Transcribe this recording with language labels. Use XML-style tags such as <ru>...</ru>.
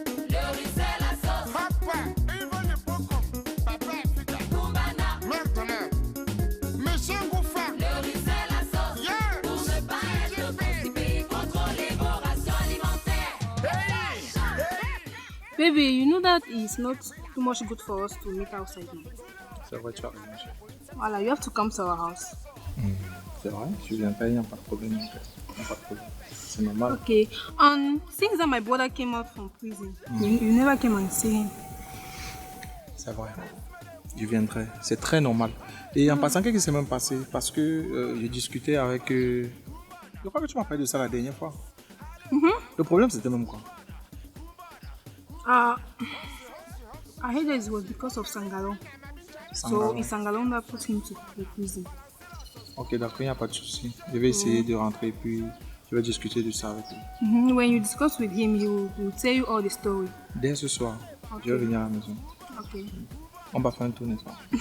<fr>Le riz c'est la sauce. Papa, il veut le poco. Papa, putain. Kumana. Maintenant. Monsieur Gouffin. Le riz c'est la sauce.</fr> <en>Yeah.</en> <fr>Pour ne pas être constipé, contrôler vos rations alimentaires.</fr> <en>Baby, you know that it's not too much good for us to meet outside now.</en> <fr>C'est vrai, tu as raison.</fr> <en>Voilà, you have to come to our house.</en> <fr>C'est vrai, je viendrai, il n'y a pas de problème. Il n'y a pas de problème. C'est normal.</fr> <en>Okay. Since that my brother came out from prison, you never came and see him.</en> <fr>C'est vrai. Je viendrai. C'est très normal. Et en passant, qu'est-ce qui s'est même passé? Parce que j'ai discuté avec... Je crois que tu m'as parlé de ça la dernière fois. Le problème, c'était même quoi?</fr> <en>I heard that it was because of Sangalon. So it's Sangalon that put him to the prison.</en> <fr>Ok, d'accord, il n'y a pas de souci. Je vais essayer de rentrer puis je vais discuter de ça avec lui.</fr> <en>When you discuss with him, he will tell you all the story.</en> <fr>Dès ce soir, je vais venir à la maison.</fr> <en>Okay.</en> <fr>On va faire un tour, n'est-ce pas?</fr>